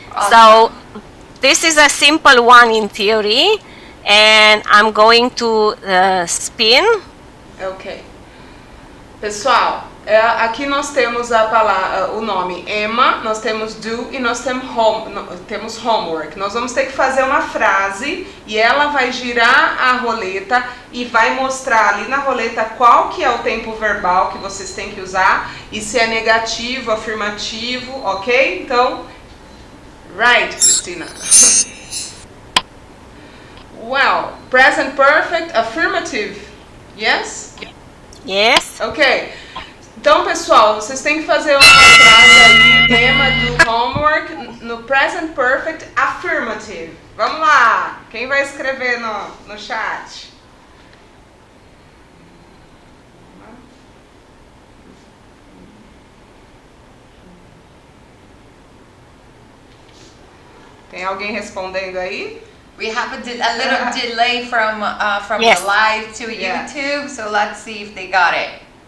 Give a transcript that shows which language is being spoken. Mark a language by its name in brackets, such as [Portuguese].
[English] So this is a simple one in theory, and I'm going to spin. [Portuguese] Ok. Pessoal, aqui nós temos a palavra, o nome Emma, nós temos do e nós temos homework. Nós vamos ter que fazer uma frase e ela vai girar a roleta e vai mostrar ali na roleta qual que é o tempo verbal que vocês têm que usar e se é negativo, afirmativo, ok? Então, [English] right, [Portuguese] Cristina. [English] Well, present perfect, affirmative, yes? Yes. Ok. [Portuguese] Então, pessoal, vocês têm que fazer uma frase aí, tema do homework, no present perfect, affirmative. Vamos lá. Quem vai escrever no chat? Tem alguém respondendo aí? [English] We have a little delay from Yes. the live to Yeah. YouTube, so let's see if they got it.